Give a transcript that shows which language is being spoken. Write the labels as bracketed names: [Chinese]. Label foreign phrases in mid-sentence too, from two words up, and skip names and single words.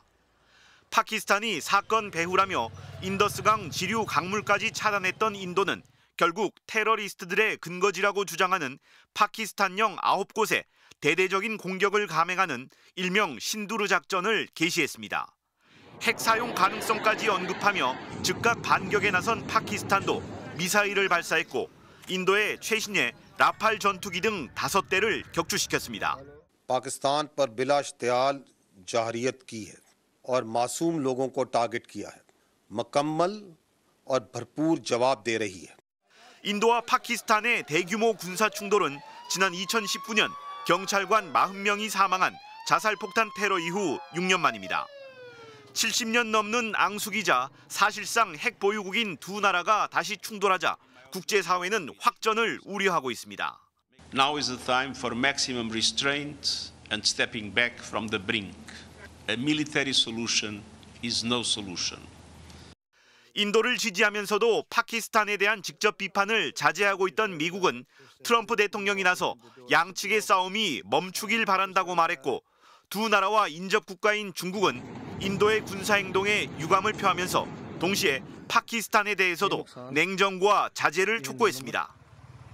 [Korean] 파키스탄이 사건 배후라며 인더스강 지류 강물까지 차단했던 인도는 결국 테러리스트들의 근거지라고 주장하는 파키스탄령 9곳에 대대적인 공격을 감행하는 일명 신두르 작전을 개시했습니다. 핵 사용 가능성까지 언급하며 즉각 반격에 나선 파키스탄도 미사일을 발사했고 인도의 최신의 라팔 전투기 등 5대를 격추시켰습니다. [Urdu] پاکستان پر بلا اشتیال جاہریت کی ہے اور معصوم لوگوں کو ٹارگٹ کیا ہے مکمل اور بھرپور جواب دے رہی ہے. [Korean] 인도와 파키스탄의 대규모 군사 충돌은 지난 2019년 경찰관 40명이 사망한 자살폭탄 테러 이후 6년 만입니다. 70년 넘는 앙숙이자 사실상 핵 보유국인 두 나라가 다시 충돌하자 국제사회는 확전을 우려하고 있습니다. [English] Now is the time for maximum restraint and stepping back from the brink. A military solution is no solution. [Korean] 인도를 지지하면서도 파키스탄에 대한 직접 비판을 자제하고 있던 미국은 트럼프 대통령이 나서 양측의 싸움이 멈추길 바란다고 말했고 두 나라와 인접 국가인 중국은 인도의 군사행동에 유감을 표하면서 동시에 파키스탄에 대해서도 냉정과 자제를 촉구했습니다.